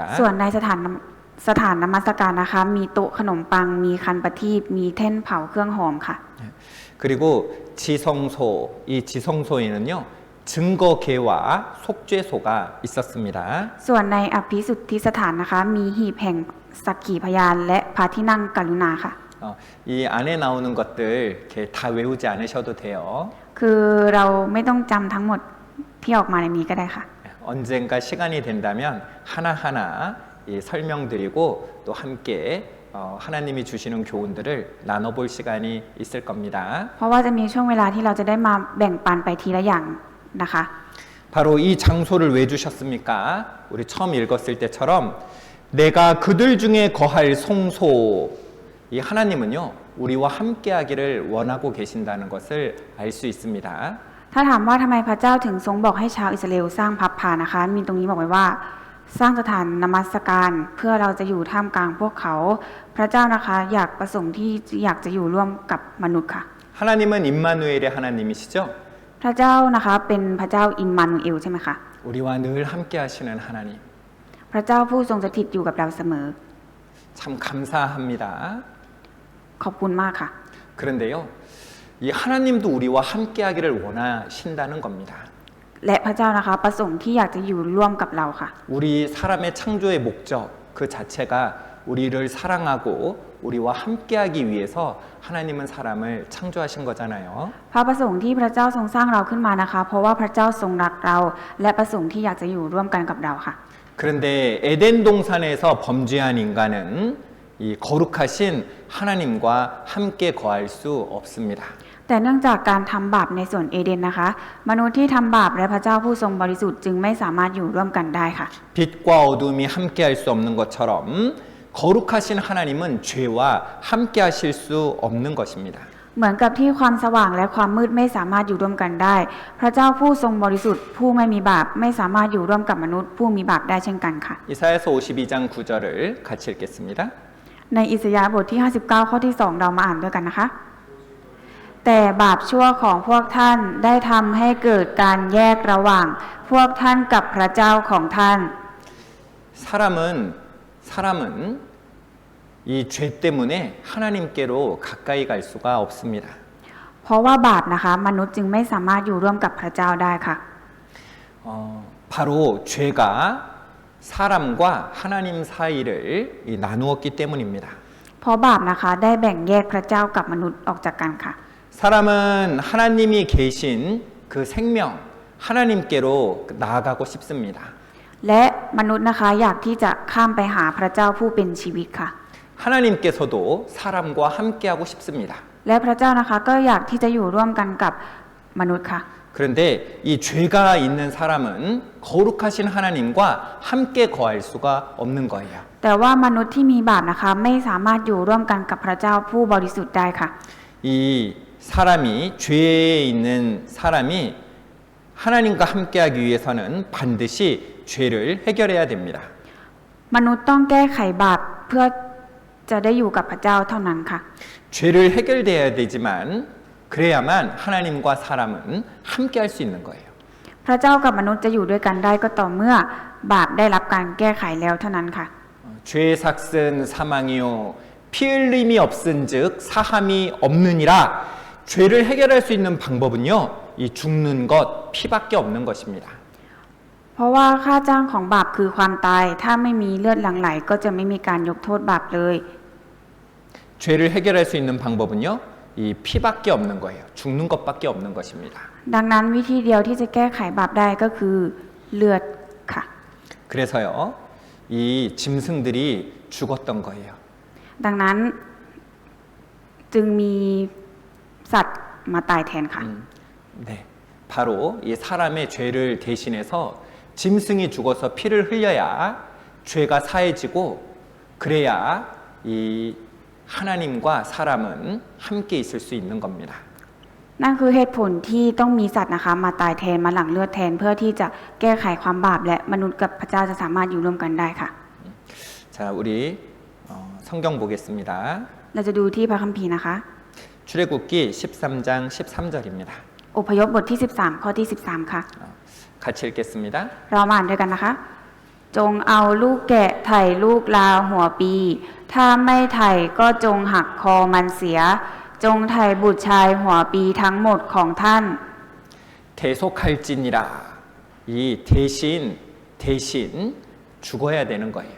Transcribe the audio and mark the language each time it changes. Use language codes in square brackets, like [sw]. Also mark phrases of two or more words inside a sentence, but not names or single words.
[th] ส่วนในสถานนมัสการนะคะมีโต๊ะขนมปังมีคันประทีปมีแท่นเผาเครื่องหอมค่ะ [ko] 그리고 지성소 이 지성소에는요. 증거계와 속죄소가 있었습니다. [th] ส่วนในอภิสุทธิสถานนะคะมีหีบแห่งสักขีพยานและพระที่นั่งกรุณาค่ะ [ko] 이 안에 나오는 것들 이렇게 다 외우지 않으셔도 돼요. [th] คือเราไม่ต้องจำทั้งหมดที่ออกมาในนี้ก็ได้ค่ะ [ko] 언젠가 시간이 된다면 하나하나 이 설명드리고 또 함께 하나님이 주시는 교훈들을 나눠볼 시간이 있을 겁니다. [th] เพราะว่าจะมีช่วงเวลาที่เราจะได้มาแบ่งปันไปทีละอย่างนะคะ [ko] 바로 이 장소를 왜 주셨습니까? 우리 처음 읽었을 때처럼 내가 그들 중에 거할 성소 이 하나님은요 우리와 함께하기를 원하고 계신다는 것을 알 수 있습니다. [th] ถ้าถามว่าทำไมพระเจ้าถึงทรงบอกให้ชาวอิสราเอลสร้างพับพานะคะ มีตรงนี้บอกไว้ว่า สร้างสถานนมัสการเพื่อเราจะอยู่ท่ามกลางพวกเขา พระเจ้านะคะอยากประสงค์ที่อยากจะอยู่ร่วมกับมนุษย์ค่ะ [ko] 하나님은 임마누엘의 하나님이시죠? [th] พระเจ้านะคะเป็นพระเจ้าอิมมานูเอลใช่ไหมคะ [ko] 우리와 늘 함께하시는 하나님. [th] พระเจ้าผู้ทรงสถิตอยู่กับเราเสมอ [ko] 참 감사합니다. [th] ขอบคุณมากค่ะ [ko] 그런데요, 이 하나님도 우리와 함께하기를 원하신다는 겁니다. [th] และพระเจ้านะคะประสงค์ที่อยากจะอยู่ร่วมกับเราค่ะ [ko] 우리 사람의 창조의 목적 그 자체가 우리를 사랑하고 우리와 함께하기 위해서 하나님은 사람을 창조하신 거잖아요. [th] พระประสงค์ที่พระเจ้าทรงสร้างเราขึ้นมานะคะ เพราะว่าพระเจ้าทรงรักเรา และประสงค์ที่อยากจะอยู่ร่วมกันกับเราค่ะ [ko] 그런데 에덴 동산에서 범죄한 인간은 이 거룩하신 하나님과 함께 거할 수 없습니다. [th] แต่เนื่องจากการทำบาปในสวนเอเดนนะคะ มนุษย์ที่ทำบาปและพระเจ้าผู้ทรงบริสุทธิ์จึงไม่สามารถอยู่ร่วมกันได้ค่ะ [ko] 빛과 어둠이 함께할 수 없는 것처럼 거룩하신 하나님은 죄와 함께하실 수 없는 것입니다. [th] เหมือนกับที่ความสว่างและความมืดไม่สามารถอยู่ร่วมกันได้ พระเจ้าผู้ทรงบริสุทธิ์ผู้ไม่มีบาปไม่สามารถอยู่ร่วมกับมนุษย์ผู้มีบาปได้เช่นกันค่ะ [ko] 이사야서 52장 9절을 같이 읽겠습니다. [th] ในอิสยาห์บทที่ 59 ข้อที่ 2 เรามาอ่านด้วยกันนะคะ แต่บาปชั่วของพวกท่านได้ทำให้เกิดการแยกระหว่างพวกท่านกับพระเจ้าของท่าน [ko] 사람은 이 죄 때문에 하나님께로 가까이 갈 수가 없습니다. [th] เพราะว่าบาปนะคะมนุษย์จึงไม่สามารถอยู่ร่วมกับพระเจ้าได้ค่ะ [ko] 바로 죄가 사람과 하나님 사이를 나누었기 때문입니다. [th] เพราะบาปนะคะได้แบ่งแยกพระเจ้ากับมนุษย์ออกจากกันค่ะ [ko] 사람은 하나님이 계신 그 생명, 하나님께로 나아가고 싶습니다. [th] และมนุษย์นะคะอยากที่จะข้ามไปหาพระเจ้าผู้เป็นชีวิตค่ะ [ko] 하나님께서도 사람과 함께하고 싶습니다. [th] และพระเจ้านะคะก็อยากที่จะอยู่ร่วมกันกับมนุษย์ค่ะ [ko] 그런데 이 죄가 있는 사람은 거룩하신 하나님과 함께 거할 수가 없는 거예요. [th] แต่ว่ามนุษย์ที่มีบาปนะคะไม่สามารถอยู่ร่วมกันกับพระเจ้าผู้บริสุทธิ์ได้ค่ะ [ko] 이 사람이 죄에 있는 사람이 하나님과 함께하기 위해서는 반드시 죄를 해결해야 됩니다. [th] มนุษย์ต้องแก้ไขบาปเพื่อจะได้อยู่กับพระเจ้าเท่านั้นค่ะ [ko] 죄를 해결돼야 되지만 그래야만 하나님과 사람은 함께할 수 있는 거예요. [th] พระเจ้ากับมนุษย์จะอยู่ด้วยกันได้ก็ต่อเมื่อบาปได้รับการแก้ไขแล้วเท่านั้นค่ะ [ko] 죄의 삭은 사망이요 피 흘림이 없은즉 사함이 없느니라. 죄를 해결할 수 있는 방법은요, 이 죽는 것, 피밖에 없는 것입니다. [th] เพราะว่าค่าจ้างของบาปคือความตายถ้าไม่มีเลือดหลั่งไหลก็จะไม่มีการยกโทษบาปเลย [ko] 죄를 해결할 수 있는 방법은요, 이 피밖에 없는 거예요. 죽는 것밖에 없는 것입니다. [th] ดังนั้นวิธีเดียวที่จะแก้ไขบาปได้ก็คือเลือดค่ะ [ko] 그래서요, 이 짐승들이 죽었던 거예요. [th] ดังนั้นจึงมีสัตว์มาตายแทนค่ะ [ko] 네, 바로 이 사람의 죄를 대신해서 짐승이 죽어서 피를 흘려야 죄가 사해지고 그래야 이 하나님과 사람은 함께 있을 수 있는 겁니다. [th] นั่นคือเหตุผลที่ต้องมีสัตว์นะคะมาตายแทนมาหลั่งเลือดแทนเพื่อที่จะแก้ไขความบาปและมนุษย์กับพระเจ้าจะสามารถอยู่ร่วมกันได้ค่ะ [ko] 자, 우리 성경 보겠습니다. [th] เราจะดูที่พระคัมภีร์นะคะ [ko] 출애굽기 13장 13절입니다. [th] อพยพบทที่13ข้อที่13ค่ะ [ko] 같이 읽겠습니다. [th] เรามาอ่านด้วยกันนะคะ จงเอาลูกแกะไถ่ลูกลาหัวปี ถ้าไม่ไถ่ก็จงหักคอมันเสีย จงไถ่บุตรชายหัวปีทั้งหมดของท่าน [ko] 대속할지니라. 이 대신 죽어야 되는 거예요.